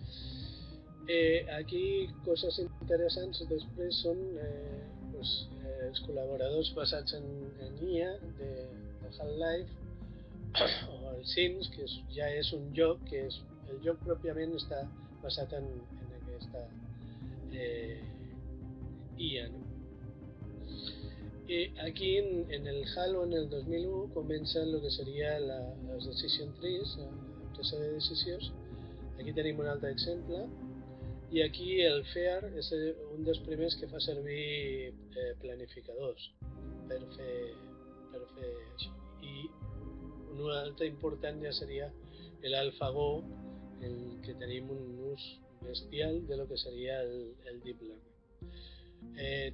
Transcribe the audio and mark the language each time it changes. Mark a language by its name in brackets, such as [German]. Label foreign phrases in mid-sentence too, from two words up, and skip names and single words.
[Catalan] Aquí coses interessants després són els col·laboradors basats en IA de Half-Life o el Sims, que ja és un joc que el joc pròpiament està basat en aquesta IA. Aquí en el Halo, en el 2001, comença el que seria les [English] decision trees, [Catalan] la presa de decisions. Aquí tenim un altre exemple. I aquí el FEAR és un dels primers que fa servir planificadors per fer això. I un altre important ja seria l'AlphaGo, en què tenim un ús bestial de lo que seria el [English] Deep Learning.